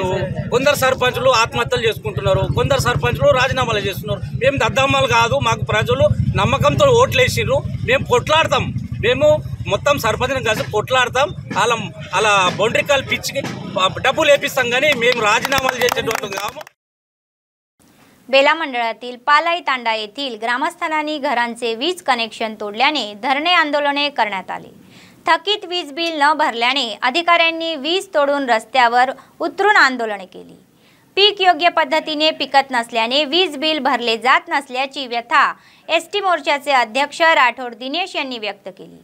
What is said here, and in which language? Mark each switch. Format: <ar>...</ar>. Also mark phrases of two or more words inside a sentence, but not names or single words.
<te>కొందరు సర్పంచ్లు ఆత్మహత్యలు చేసుకుంటున్నారు, కొందరు సర్పంచ్లు రాజీనామాలు చేస్తున్నారు. మేము దద్దమ్మలు కాదు, మాకు ప్రజలు నమ్మకంతో ఓట్లు వేసిర్రు. మేము కొట్లాడతాం, మేము మొత్తం సర్పంచ్ని కలిసి కొట్లాడతాం. అలా బౌండరీకాలు పిచ్చికి డబ్బులు వేపిస్తాం, కానీ మేము రాజీనామాలు చేసేటువంటి కాము.</te> <mr>बेला मंडळातील पालाई तांडा येथील ग्रामस्थांनी घरांचे वीज कनेक्शन तोडल्याने धरणे आंदोलने करण्यात आले. थकीत वीज बिल न भरल्याने अधिकाऱ्यांनी वीज तोडून रस्त्यावर उतरून आंदोलने केली. पीक योग्य पद्धतीने पिकत नसल्याने वीज बिल भरले जात नसल्याची व्यथा एसटी मोर्चाचे अध्यक्ष राठोड दिनेश यांनी व्यक्त केली.</mr>